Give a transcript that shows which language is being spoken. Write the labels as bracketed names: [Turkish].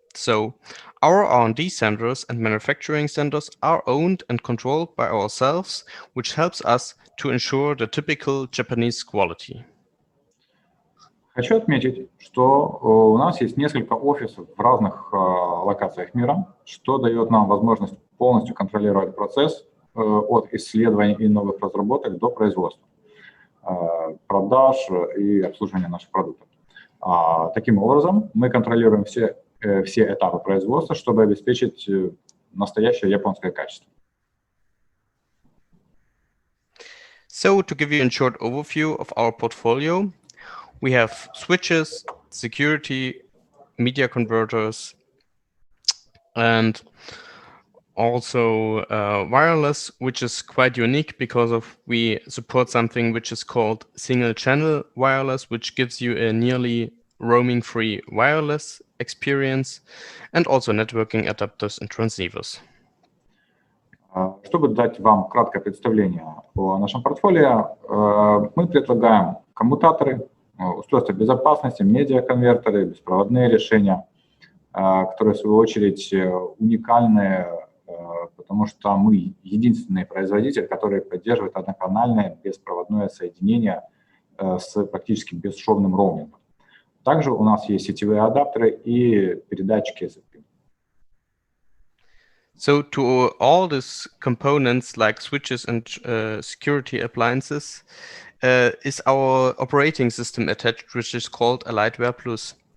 [English] So our R&D centers and manufacturing centers are owned and controlled by ourselves, which helps us to ensure the typical Japanese quality. [Russian] Хочу отметить, что у нас есть несколько офисов в разных локациях мира, что дает нам возможность полностью контролировать процесс от исследований и новых разработок до производства, продаж и обслуживания наших продуктов. Таким образом, мы контролируем все этапы производства, чтобы обеспечить настоящее японское качество. [English] So, to give you a short overview of our portfolio, we have switches, security, media converters, and also wireless, which is quite unique because we support something which is called single channel wireless, which gives you a nearly roaming-free wireless experience, and also networking adapters and transceivers. [Russian] Чтобы дать вам краткое представление о нашем портфолио, мы предлагаем коммутаторы, устройства безопасности, медиаконвертеры, беспроводные решения, которые в свою очередь уникальны, потому что мы единственный производитель, который поддерживает одноканальное беспроводное соединение с практически бесшовным роумингом. Также у нас есть сетевые адаптеры и передатчики SC. [English] So to all these components like switches and security appliances is our operating system attached, which is called Lightware Plus.